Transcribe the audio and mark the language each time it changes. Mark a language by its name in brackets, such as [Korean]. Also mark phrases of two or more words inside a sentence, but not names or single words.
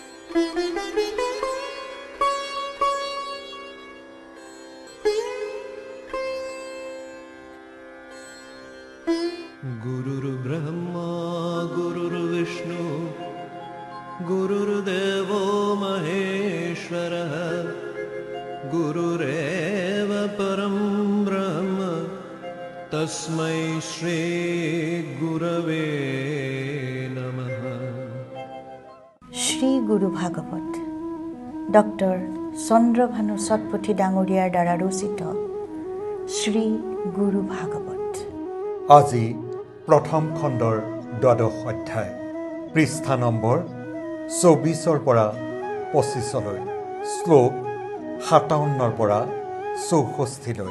[Sanskrit] गुरुर्ब्रह्मा गुरुर्विष्णु गुरुर्देवो महेश्वरः गुरुरेव परं ब्रह्म तस्मै श्री गुरवे नमः। [Assamese] শ্রী গুরু ভাগৱত ডক্টৰ চন্দ্ৰভানু সৎপুথি ডাঙৰীয়াৰ দ্বাৰা ৰচিত শ্ৰী গুৰু ভাগৱত। আজি প্ৰথম খণ্ডৰ ১২ অধ্যায়, পৃষ্ঠা নম্বৰ ২৪-ৰ পৰা ২৫-লৈ, শ্লোক ৫৭-ৰ পৰা ৬৪-লৈ।